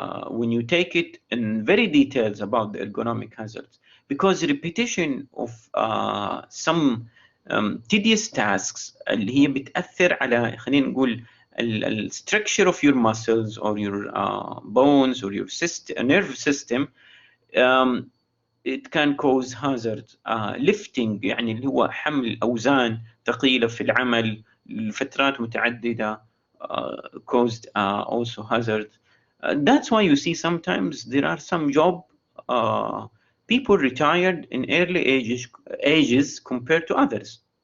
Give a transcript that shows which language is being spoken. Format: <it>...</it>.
<en>when you take it in very details about the ergonomic hazards, because repetition of some tedious tasks</en> <ar>اللي هي بتأثر على خلينا نقول</ar> <en>structure of your muscles or your bones or your nerve system, it can cause hazard.</en> <ar>lifting يعني اللي هو حمل أوزان ثقيلة في العمل لفترات متعددة</ar> <en>caused also hazard. That's why you see sometimes there are some job people retired in early ages compared to others.</en>